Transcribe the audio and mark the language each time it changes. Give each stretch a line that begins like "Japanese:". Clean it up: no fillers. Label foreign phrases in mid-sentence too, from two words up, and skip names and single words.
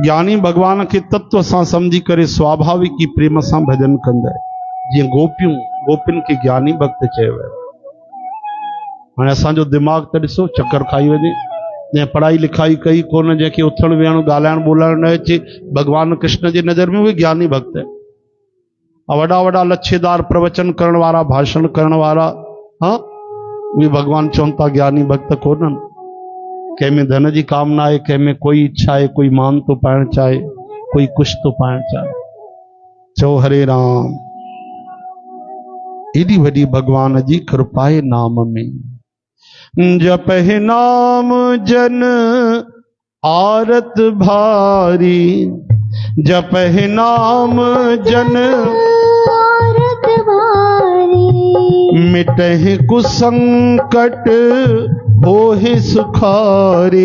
Sindhi: ज्ञानी भगवान खे तत्व सां समझी करे स्वाभाविक ई प्रेम सां भजन कंदा आहिनि। जीअं गोपियूं, गोपियुनि खे ज्ञानी भक्त चयो वियो। हाणे असांजो दिमाग़ त ॾिसो चक्कर खाई वञे। जंहिं पढ़ाई लिखाई कई कोन, जंहिंखे उथण वेहण ॻाल्हाइण ॿोलाइण न अचे, भगवान कृष्ण जी नज़र में उहे ज्ञानी भक्त आहिनि। वॾा वॾा लच्छेदार प्रवचन करण वारा, भाषण करण वारा, हाँ, उहे भगवान चवनि था ज्ञानी भक्त कोन्हनि। कंहिं में धन जी कामना आहे, कंहिं में कोई इच्छा आहे, कोई मान थो पाइण चाहे, कोई कुछ थो पाइण चाहे। चओ हरे राम। एॾी वॾी भगवान जी कृपा आहे नाम में।
Awadhi: जपहि नाम जन आरत भारी, जपहि नाम जन आरत भारी, मिटहि कुसंकट होहि सुखारे।